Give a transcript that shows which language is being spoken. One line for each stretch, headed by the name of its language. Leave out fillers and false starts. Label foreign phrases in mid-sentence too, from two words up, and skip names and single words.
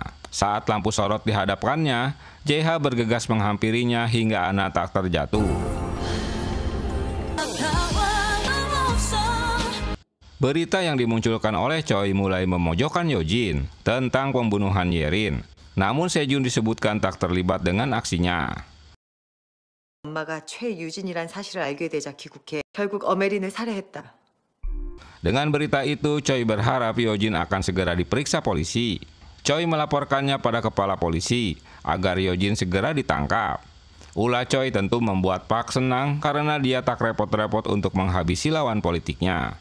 Indonesian: Saat lampu sorot dihadapkannya, JH bergegas menghampirinya hingga Ana tak terjatuh. Berita yang dimunculkan oleh Choi mulai memojokkan Yojin tentang pembunuhan Yerin. Namun Sejun disebutkan tak terlibat dengan aksinya.
Korean: 엄마가 최유진이란 사실을 알게 되자 귀국해 결국 어메린을 살해했다.
Indonesian: Dengan berita itu, Choi berharap Yojin akan segera diperiksa polisi. Choi melaporkannya pada kepala polisi agar Yojin segera ditangkap. Ulah Choi tentu membuat Park senang karena dia tak repot-repot untuk menghabisi lawan politiknya.